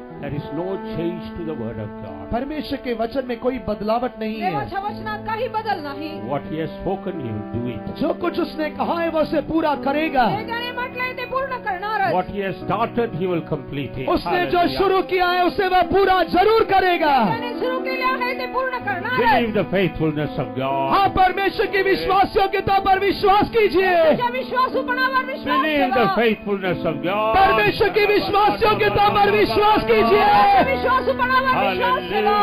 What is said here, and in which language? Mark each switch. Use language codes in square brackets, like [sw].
[en] There is no change to the word of God. [hi] परमेश्वर के वचन में कोई बदलावट नहीं है. [mr] देवाच्या वचनात काही बदल नाही. [en] What he has spoken, he will do it. [hi] जो कुछ उसने कहा है वो उसे पूरा करेगा. [mr] जे त्याने म्हटलंय ते पूर्ण करणारच. [en] What he has started, he will complete it. [hi] उसने जो [en] Hallelujah. [hi] शुरू किया है उसे वह पूरा जरूर करेगा. [mr] त्याने सुरू केले आहे ते पूर्ण करणारच. [en] Believe the faithfulness of God. [hi] हाँ, परमेश्वर की विश्वासयोग्यता पर विश्वास कीजिए. [mr] तुझ्या विश्वासूपणावर विश्वास [en] Believe the [mr] ठेवा. [en] faithfulness of God. [hi] परमेश्वर की विश्वासयोग्यता पर विश्वास [mr] तुझ्या [hi] कीजिए. [mr] विश्वासूपणावर विश्वास ठेवा.